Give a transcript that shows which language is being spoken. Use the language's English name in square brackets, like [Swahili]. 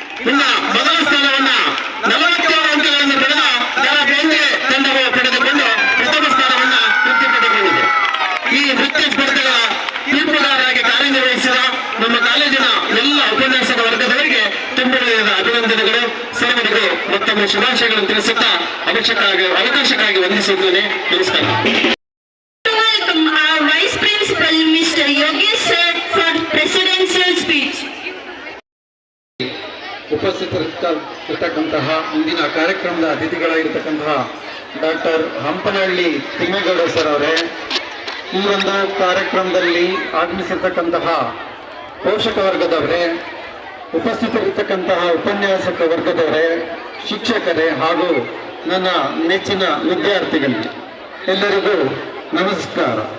[Kannada] ಇನ್ನು ಮೊದಲ ಸ್ಥಾನವನ್ನ 47 ಅಂಕಗಳನ್ನು ಪಡೆದ ಬೆಂಗೆ ತಂಡವು ಪಡೆದುಕೊಂಡು ಪ್ರಥಮ ಸ್ಥಾನವನ್ನ ತೃಪ್ತಿಪಡಿಸಿಕೊಂಡಿದೆ. ಈ ನೃತ್ಯ ಸ್ಪರ್ಧೆಗಳ ತೀರ್ಪುಗಾರರಾಗಿ ಕಾರ್ಯನಿರ್ವಹಿಸಿದ ನಮ್ಮ ಕಾಲೇಜಿನ ಎಲ್ಲ ಉಪನ್ಯಾಸಕ ವರ್ಗದವರಿಗೆ ತುಂಬ ಅಭಿನಂದನೆಗಳು. ಸರ್ವರಿಗೂ ಮತ್ತೊಮ್ಮೆ ಶುಭಾಶಯಗಳನ್ನು ತಿಳಿಸುತ್ತಾ ಅವಕಾಶಕ್ಕಾಗಿ ವಂದಿಸುತ್ತೇನೆ. ನಮಸ್ಕಾರ. [English] Welcome our Vice Principal Mr. Yogesh sir for presidential speech. [Kannada] ಉಪಸ್ಥಿತರಿರ್ತಕ್ಕಂತಹ ಇಂದಿನ ಕಾರ್ಯಕ್ರಮದ ಅತಿಥಿಗಳಾಗಿರ್ತಕ್ಕಂತಹ ಡಾಕ್ಟರ್ ಹಂಪನಹಳ್ಳಿ ತಿಮ್ಮೇಗೌಡ ಸರ್ ಅವರೇ, ಈ ಒಂದು ಕಾರ್ಯಕ್ರಮದಲ್ಲಿ ಆಗಮಿಸಿರ್ತಕ್ಕಂತಹ ಪೋಷಕ ವರ್ಗದವರೇ, ಉಪಸ್ಥಿತರಿರ್ತಕ್ಕಂತಹ ಉಪನ್ಯಾಸಕ ವರ್ಗದವರೇ, ಶಿಕ್ಷಕರೇ ಹಾಗೂ ನನ್ನ ನೆಚ್ಚಿನ ವಿದ್ಯಾರ್ಥಿಗಳಿಗೆ ಎಲ್ಲರಿಗೂ ನಮಸ್ಕಾರ.